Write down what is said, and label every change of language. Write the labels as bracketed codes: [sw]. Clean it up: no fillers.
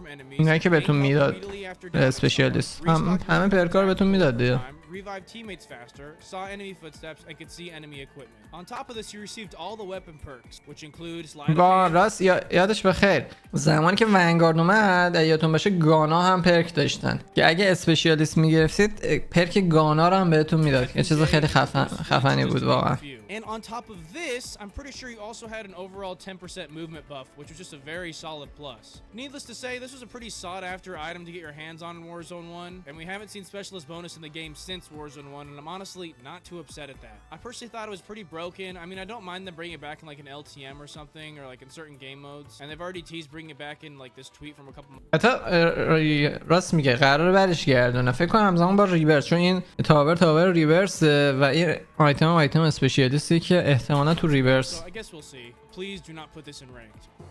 [fa] اینایی که بهتون میداد اسپشیالیست همه پرکار بهتون میداد دیگه. [en] Revived teammates faster, saw enemy footsteps, and could see enemy equipment. On top of this, you received all the weapon perks, which include slide. [fa] راست یادش بخیر زمانی که ونگارد اومد یادتون باشه گانا هم پرک داشتن که اگه اسپشیالیست میگرفتید پرک گانا رو هم بهتون میداد. یه چیز خیلی خفنی بود واقعا. [en] And on top of this, I'm pretty sure you also had an overall 10% movement buff, which was just a very solid plus. Needless to say, this was a pretty sought-after item to get your hands on in Warzone 1, and we haven't seen specialist bonus in the game since Warzone 1, and I'm honestly not too upset at that. I personally thought it was pretty broken. I mean, I don't mind them bringing it back in like an LTM or something, or like in certain game modes, and they've already teased bringing it back in like this tweet from a couple months. [fa] حتی راست میگه قراره برش گردونه فکر کنم همزمان با ریورس، چون این تاور ریورس و این آیتم اسپشیالیستی که احتمالا تو ریورس. [en] So I guess we'll see. Please do not put this in ranked.